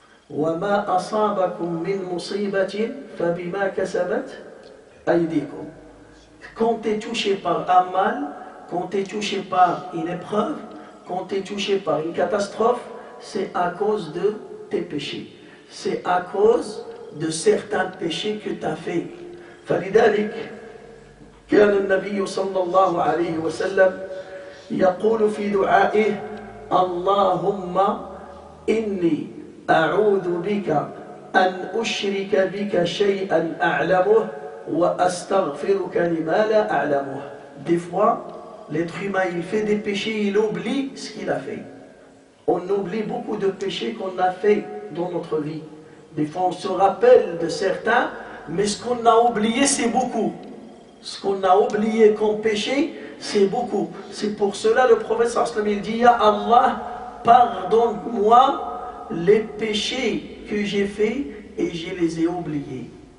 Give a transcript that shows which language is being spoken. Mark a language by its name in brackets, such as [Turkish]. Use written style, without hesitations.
[Arabic] وَمَا أَصَابَكُم مِّن مُّصِيبَةٍ فَبِمَا كَسَبَتْ أَيْدِيكُمْ. [French] Quand tu es touché par un mal, quand tu es touché par une épreuve, quand tu es touché par une catastrophe, c'est à cause de tes péchés. C'est à cause de certains péchés que tu as fait. [Arabic] فلذلك كان النبي صلى الله عليه وسلم يقول في دعائه اللهم إني أعوذ بك أن أشرك بك شيئا أعلمه وأستغفرك لما لا أعلمه. [French] Des fois, l'être humain, il fait des péchés, il oublie ce qu'il a fait. On oublie beaucoup de péchés qu'on a fait dans notre vie. Des fois, on se rappelle de certains, mais ce qu'on a oublié, c'est beaucoup. Ce qu'on a oublié comme péché, c'est beaucoup. C'est pour cela le prophète [Arabic] sallallahu alayhi wa sallam, [French] il dit, Ya Allah, pardonne-moi les péchés que j'ai faits et je les ai oubliés.